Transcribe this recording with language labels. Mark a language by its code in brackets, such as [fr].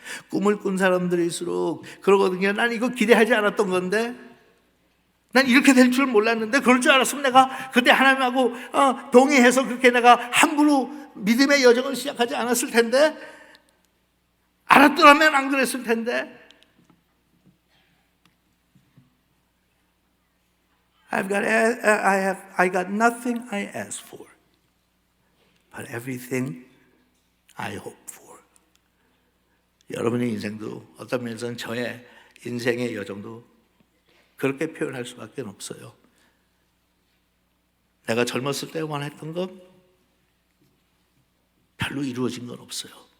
[ko] 꿈을 꾼 사람들일수록 그러거든요. 난 이거 기대하지 않았던 건데, 난 이렇게 될 줄 몰랐는데, 그럴 줄 알았으면 내가 그때 하나님하고 동의해서 그렇게 내가 함부로 믿음의 여정을 시작하지 않았을 텐데, 알았더라면 안 그랬을 텐데. [en] I got nothing I asked for, but everything I hope for. [ko] 여러분의 인생도 어떤 면에서는 저의 인생의 여정도 그렇게 표현할 수밖에 없어요. 내가 젊었을 때 원했던 것 별로 이루어진 건 없어요.